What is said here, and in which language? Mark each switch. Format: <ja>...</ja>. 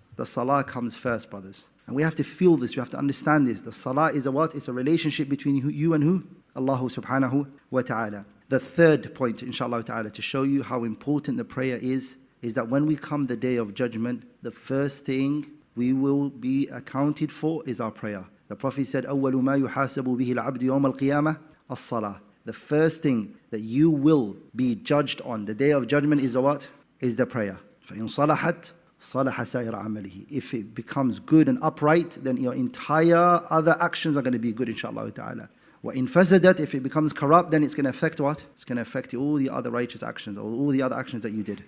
<en>The salah comes first, brothers. And we have to feel this, we have to understand this. The salah is a what? It's a relationship between you and who? Allah subhanahu wa ta'ala. The third point, inshallah ta'ala, to show you how important the prayer is that when we come the day of judgment, the first thing we will be accounted for is our prayer. The Prophet said,</en> <ar>أَوَّلُ مَا يُحَاسَبُ بِهِ الْعَبْدُ يَوْمَ الْقِيَامَةِ الصَّلَاةِ.</ar> <en>The first thing that you will be judged on the day of judgment is the what? Is the prayer.</en> <ar>فَإِنْ صَلَحَتْ صَلَحَ سَائِرَ عَمَلِهِ.</ar> <en>If it becomes good and upright, then your entire other actions are going to be good, inshallah ta'ala.</en> <ar>وَإِنْ فَسَدَتْ,</ar> <en>if it becomes corrupt, then it's going to affect what? It's going to affect all the other righteous actions, or all the other actions that you did.</en>